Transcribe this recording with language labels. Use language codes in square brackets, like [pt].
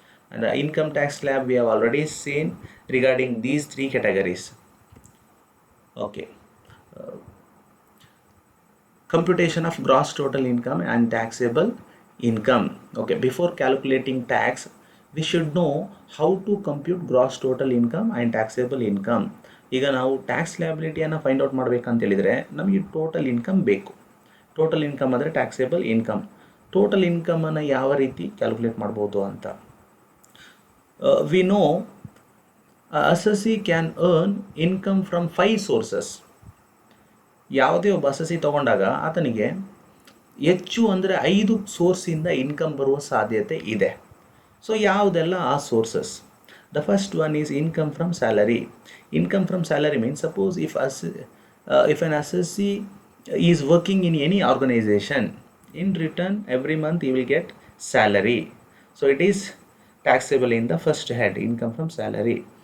[en] And the income tax slab we have already seen regarding these 3 categories. Okay. Computation of gross total income and taxable income. Okay, before calculating tax, we should know how to compute gross total income and taxable income. [kn] ಈಗ ನಾವು tax ಲಯಬಿಲಿಟಿಯನ್ನು find out ಮಾಡಬೇಕಂತ ಹೇಳಿದರೆ ನಮಗೆ total income ಬೇಕು. Total income ಅಂದರೆ taxable income. Total ಇನ್ಕಮನ್ನು ಯಾವ ರೀತಿ calculate ಮಾಡ್ಬೋದು ಅಂತ. [en] We know assessee can earn income from 5 sources. [kn] ಯಾವುದೇ ಒಬ್ಬ ಅಸೆಸಿ ತಗೊಂಡಾಗ ಆತನಿಗೆ ಹೆಚ್ಚು ಅಂದರೆ 5 ಸೋರ್ಸಿಂದ ಇನ್ಕಮ್ ಬರುವ ಸಾಧ್ಯತೆ ಇದೆ. [en] so [kn] ಯಾವುದೆಲ್ಲ ಆ [en] Sources? The first one is income from salary. Income from salary means suppose if an assessee is working in any organization, in return every month he will get salary. So it is taxable in the first head, income from salary.